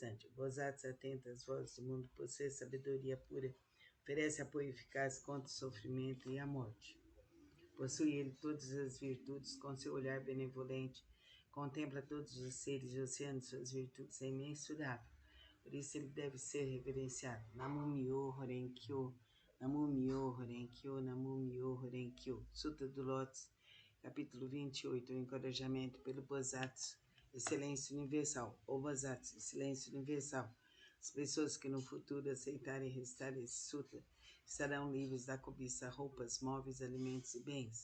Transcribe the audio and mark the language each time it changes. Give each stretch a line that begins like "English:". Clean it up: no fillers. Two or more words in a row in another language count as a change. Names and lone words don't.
Portuguese: O Bodhisattva atenta às vozes do mundo, possui sabedoria pura, oferece apoio eficaz contra o sofrimento e a morte. Possui ele todas as virtudes, com seu olhar benevolente, contempla todos os seres e oceanos, suas virtudes é imensurável. Por isso ele deve ser reverenciado.
Japanese: 南無妙法蓮経 南無妙法蓮経 南無妙法蓮経.
Portuguese: Sutra do Lótus, capítulo 28, o encorajamento pelo Bodhisattva, excelência universal. O Bodhisattva, excelência universal. As pessoas que no futuro aceitarem recitar esse sutra estarão livres da cobiça, roupas, móveis, alimentos e bens.